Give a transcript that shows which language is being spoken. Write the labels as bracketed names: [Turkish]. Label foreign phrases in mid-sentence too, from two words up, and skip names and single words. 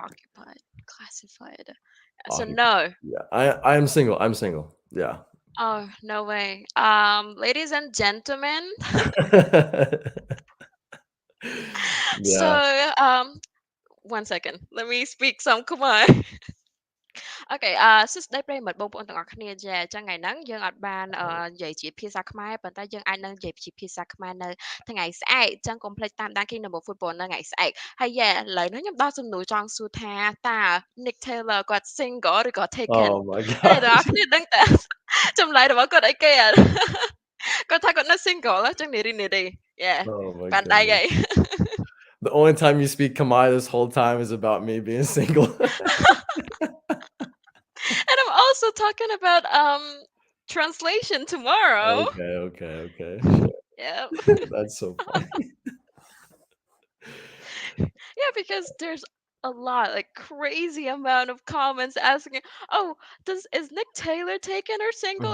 [English] occupied, classified. So Occupied. no. Yeah, I am single. I'm single. Yeah. Oh, no way. Ladies and gentlemen, so Yeah. um, 1 second. Let me speak some Khmer. [Khmer] អូខេសួស្តីប្រិយមិត្តបងប្អូនទាំងអស់គ្នាចាអញ្ចឹងថ្ងៃហ្នឹងយើងអត់បាននិយាយជាភាសាខ្មែរប៉ុន្តែយើងអាចនឹងនិយាយជាភាសាខ្មែរនៅថ្ងៃស្អែកអញ្ចឹងកុំភ្លេចតាមដាន Kingdom of Football នៅថ្ងៃស្អែកហើយឥឡូវនេះខ្ញុំដល់សំណួរចង់សួរថាតើ Nick Taylor គាត់ single ឬក៏ taken [English] Oh my [Khmer] អ្នកទាំងអស់ [English] gosh. [Khmer] គ្នាដឹងតើចម្លើយរបស់គាត់អីគេអត់គាត់ថាគាត់នៅ single អញ្ចឹងនារី yeah [English] Oh my [Khmer] បានដៃហើយ [English] goodness. The only time you speak Khmer this whole time is about me being single. And I'm also talking about translation tomorrow. Okay, okay, okay, sure. Yep. That's so funny. Yeah, because there's a lot, like crazy amount of comments asking, "Oh, does is Nick Taylor taken or single?